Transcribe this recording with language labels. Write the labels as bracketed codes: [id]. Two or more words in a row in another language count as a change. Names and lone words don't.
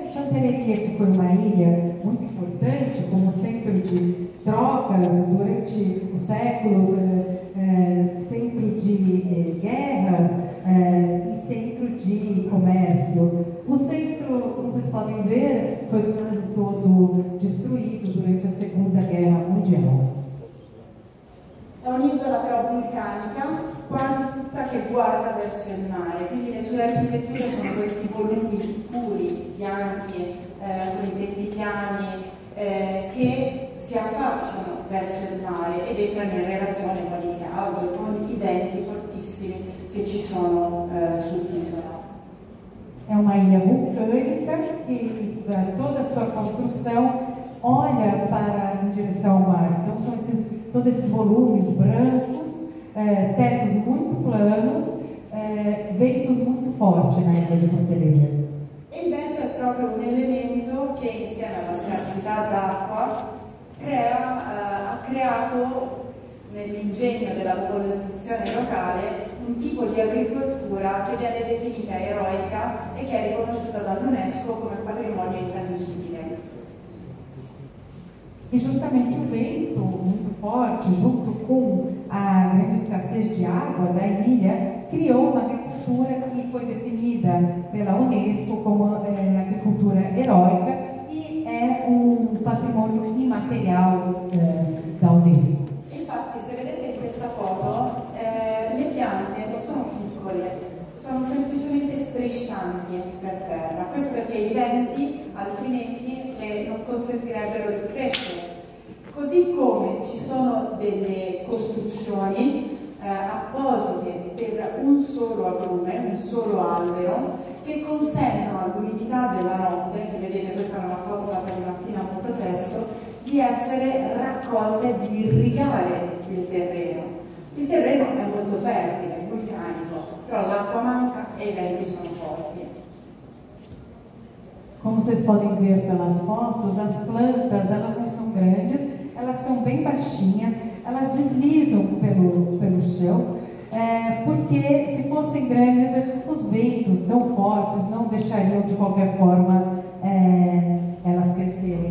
[pt] Pantelleria que foi uma ilha muito importante como centro de trocas durante os séculos, centro de guerras e centro de comércio. O centro, como vocês podem ver, foi quase todo destruído durante a Segunda Guerra Mundial. [it] È un'isola però vulcanica, quasi tutta che guarda verso il mare, quindi le sue architetture sono questi volumi puri, bianchi, con i tetti piani, che si affacciano verso il mare ed entrano in relazione con il caldo e con i venti fortissimi che ci sono sull'isola. [pt] É uma ilha vulcânica que toda a sua construção olha em direção ao mar. Então são todos esses volumes brancos, tetos muito planos, ventos muito fortes na ilha de Pantelleria. [it] Il vento è proprio un elemento che insieme alla scarsità d'acqua ha creato nell'ingegno della popolazione locale un tipo di agricoltura che viene definita eroica e che è riconosciuta dall'UNESCO come patrimonio intangibile. [pt] E justamente o vento muito forte, junto com a grande escassez de água da ilha, criou uma agricultura que foi definida pela Unesco como agricultura heróica e é patrimônio imaterial da Unesco. [it] Infatti, se vedete in questa foto, le piante non sono piccole, sono semplicemente striscianti per terra. Questo perché i venti altrimenti non consentirebbero di crescere. Così come ci sono delle costruzioni apposite per un solo agrume, un solo albero, che consentono all'umidità della notte, che vedete questa è una foto fatta di mattina molto presto, di essere raccolte, di irrigare il terreno. Il terreno è molto fertile, è vulcanico, però l'acqua manca e i venti sono forti. [pt] Como vocês podem ver pelas fotos, as plantas, elas não são grandes, elas são bem baixinhas, elas deslizam pelo chão, porque se fossem grandes, os ventos tão fortes não deixariam de qualquer forma elas crescerem.